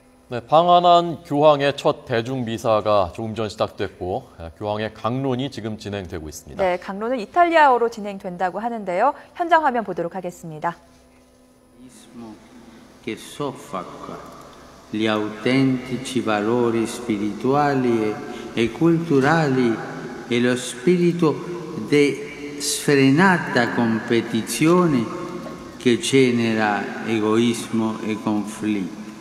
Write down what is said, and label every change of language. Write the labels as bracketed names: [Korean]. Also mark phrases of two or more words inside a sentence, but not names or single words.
[Korean] 네, 방한한 교황의 첫 대중미사가 조금 전 시작됐고 교황의 강론이 지금 진행되고 있습니다. 네, 강론은 이탈리아어로 진행된다고 하는데요. 현장 화면 보도록 하겠습니다. [Italian] che soffoca gli autentici valori spirituali e culturali e lo spirito di sfrenata competizione che genera egoismo e conflitti.